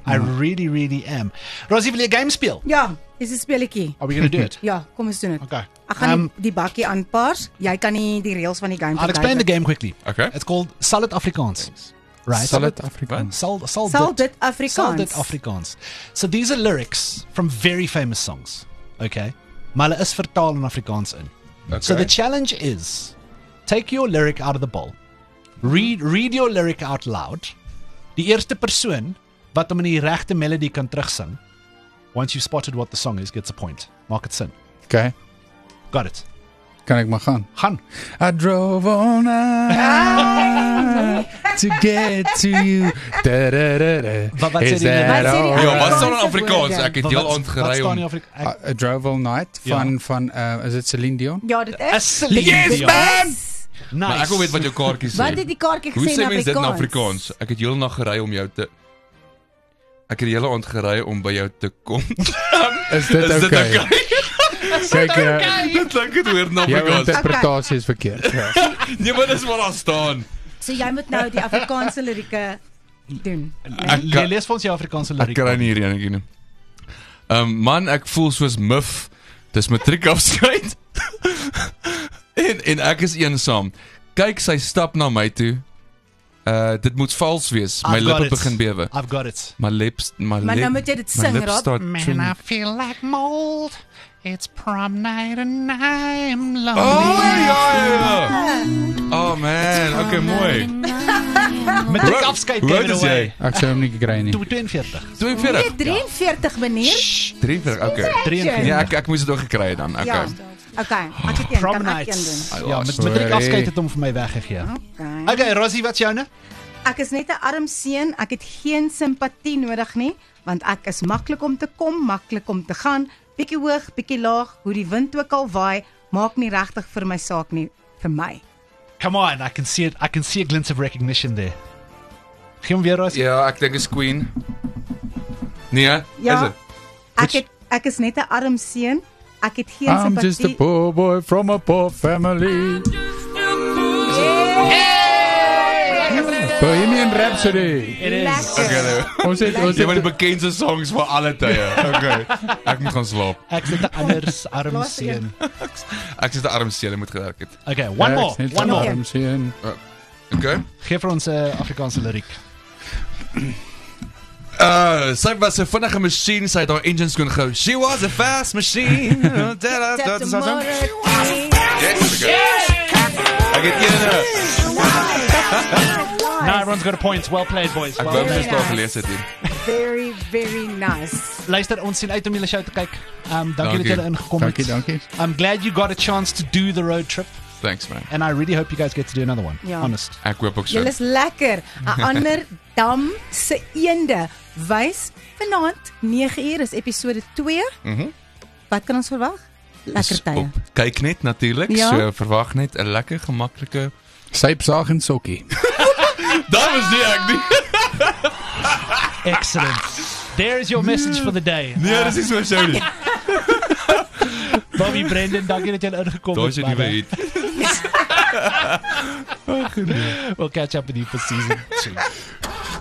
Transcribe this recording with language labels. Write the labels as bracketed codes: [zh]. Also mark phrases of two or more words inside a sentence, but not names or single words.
[en] I really, really am. Rosie, [af] wil jy 'n game speel? Ja, dis 'n speletjie. [en] Are we going to do it? [af] Ja, kom ons doen dit. Okay. Ek gaan die bakkie aanpaars. Jy kan nie die reëls van die game [en] I'll explain the game quickly. Okay. It's called Solid Afrikaans. Right. Solid Afrikaans. [af] Sal Sal dit dit Afrikaans. Dit Afrikaans. [en] So these are lyrics from very famous songs. Okay. [af] Maar hulle is vertaal in Afrikaans in. Okay. [en] So the challenge is take your lyric out of the bowl. Read your lyric out loud. [af] Die eerste persoon wat hom in die regte melody kan terugsing. [en] Once you've spotted what the song is, gets a point. [af] Maak dit sin. [en] Okay. Got it. [af] Kan ek maar gaan? Gaan. [en] I drove all night to get to you. Da, da, da, da. [af] Wat sê [en] Is [af] die [en] that [af] Wat sê die [en] all? [af] Ja, wat staan in Afrikaanse Afrikaans? woorde? Ek het heel aand Wat gery staan om in Afrikaans? [en] I drove all night [af] van is dit [en] Celine Dion? [af] Ja, dit is. [en] Yes, man! Nice. [af] Maar ek wil weet wat jou kaartjie sê. Wat het die kaartjie Hoe gesê sê in mense dit in Afrikaans? Afrikaans? Ek het heel nag gery om jou te Ek het die hele aand gery om by jou te kom. Is dit okay? Kyk, Dit klink dit weer in jou Afrikaans. interpretasie is verkeerd. Ja. Nee, maar dis wat daar staan. So jy moet nou die Afrikaanse lirieke doen. Jy lees vir ons jou Afrikaanse Ek liriek. kry nie hierdie enetjie nie. Man, ek voel soos muf. Dis matriekafskeid. en ek is eensaam. Kyk, sy stap na my toe. Dit moet vals wees. My [en] I've got [af] lippe [en] it. [af] begin bewe. [en] I've got it. My lips, [af] Maar nou moet jy dit [en] my [af] sing, [en] lips [af] Rob. [en] start trembling. feel like mold. It's prom night and I'm lonely. Oh ja. Oh man, okay, mooi. [af] Met die afskeid Hoe oud [en] gave it [af] is jy? [en] away. [af] Ek sou hom nie gekry nie. 42. 42. 43 meneer. 43, okay. 43. Ja, ek moes dit ook gekry het dan. Ja. Okay. Okay, ek het een, [en] Prom [af] kan ek [en] night. [af] een doen. Ja, met [en] sorry. [af] die afskeid het hom vir my weggegee. Okay. Okay, Rosie, wat's joune? Ek is net 'n arm seun, ek het geen simpatie nodig nie, want ek is maklik om te kom, maklik om te gaan, bietjie hoog, bietjie laag, hoe die wind ook al waai, maak nie regtig vir my saak nie, vir my. [en] Come on, I can see it. I can see a glint of recognition there. [af] Gee hom weer, Rosie. Ja, ek dink is Queen. Nee, is Ja, dit? ek is net 'n arm seun, ek het geen [en] I'm just a [af] simpatie. [en] poor boy from a poor family. Bohemian Rhapsody. It is. [af] Lekker. Okay, nou. Ons Jy het het die bekendste songs vir alle tye. Okay. Ek moet gaan slaap. Ek sit 'n anders arm Laaste seun. Ek sit 'n arm seun, ek moet gewerk het. [en] Okay, one more. One more. I'm seeing. Okay. [af] Geef vir ons 'n Afrikaanse liriek. Sy was 'n vinnige masjien, sy het haar engines kon gehou. [en] She was a fast machine. Tap the motor. [af] Ek het eene. [en] Now everyone's got a point. Well played, boys. [af] Ek [en] Well [af] wou [en] played. [af] net daar gelees het hier. [en] Very, very nice. [af] Luister, ons sien uit om julle show te kyk. Dankie dat Dankie. julle ingekom het. Dankie. [en] I'm glad you got a chance to do the road trip, Thanks man. and I really hope you guys get to do another one. [af] Ja. [en] Honest. [af] Ek hoop ook so. Julle is lekker. 'n Ander dam se eende wys vanaand 9uur is episode 2. Wat kan ons verwag? Lekker tye. Op kyk net natuurlik, Ja. so verwag net 'n lekker gemaklike. Sypsaag en sokkie. Daar was nie ek nie. [en] Excellent. There's your message for the day. [af] Nee, dis nie so show nie. Bobby Brendan, dankie dat julle ingekom Daar het. is jy nie manne. weet. [en] We'll catch up with you for season 2.